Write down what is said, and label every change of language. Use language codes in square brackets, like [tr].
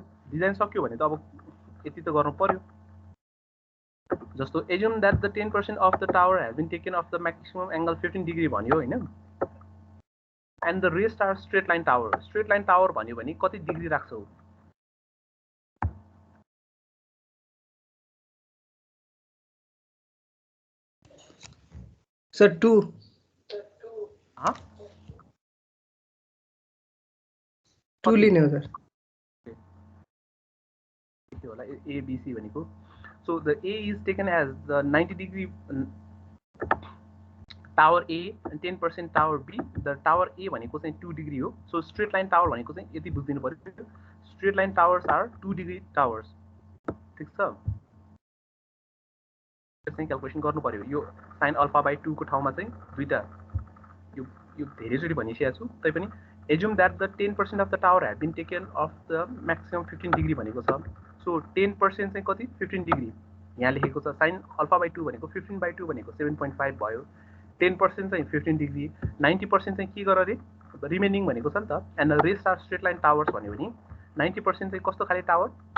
[ne] Design सक्यो भने त अब यति त गर्नु पर्यो। [en] जस्तो assume that the 10% of the tower has been taken off the maximum angle 15 degree [ne] भन्यो हैन, [en] and the rest are straight line tower. [ne] Straight line tower भन्यो भने कति डिग्री राख्छौ? सर 2 2 लिने हो सर। के होला A B C भनेको? [en] So the A is taken as the 90 degree tower A and 10% tower B. [ne] The tower A भनेको चाहिँ 2 डिग्री हो। [en] So straight line tower [ne] भनेको चाहिँ यति बुझ्दिनु पर्यो, [en] straight line towers are 2 degree towers। [ne] ठीक छ, चाहिँ क्याल्कुलेसन गर्नु पर्यो। यो sin α/2 को ठाउँमा चाहिँ दुईटा यो धेरैचोटि भनिसकेको छु, तैपनि [en] assume that the 10% of the tower has been taken off the maximum 15 degree [ne] भनेको छ। सो 10% चाहिँ कति? 15 डिग्री यहाँ लेखेको छ। sin α/2 भनेको 15/2 भनेको 7.5 भयो। 10% चाहिँ 15 डिग्री 90% चाहिँ के गर अरे रिमेनिङ भनेको छ नि त [en] and rest are straight line towers [ne] भन्यो भने 90% चाहिँ कस्तो खाले टावर